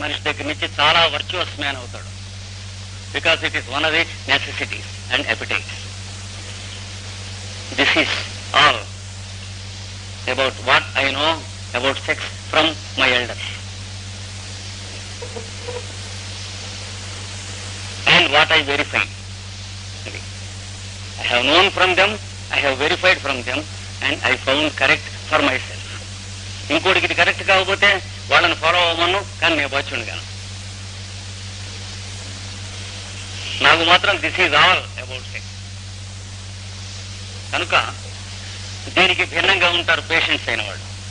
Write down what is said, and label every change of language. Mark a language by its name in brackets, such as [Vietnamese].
[Telugu] మనిషి దగ్గర నుంచి చాలా వర్చువస్ మ్యాన్ అవుతాడు. [English] Because it is one of the necessities and appetites. This is all about what I know about sex from my elders and what I verified. I have known from them, I have verified from them, and I found correct for myself. [Telugu] ఇంకోటికి ఇది correct కాకపోతే వాళ్ళని [English] follow అవ్వమను, [Telugu] కానీ నేను బచ్చుండు కాను. నాకు మాత్రం [English] This is all about sex. [Telugu] కనుక దీనికి భిన్నంగా ఉంటారు పేషెంట్స్ అయిన వాళ్ళు.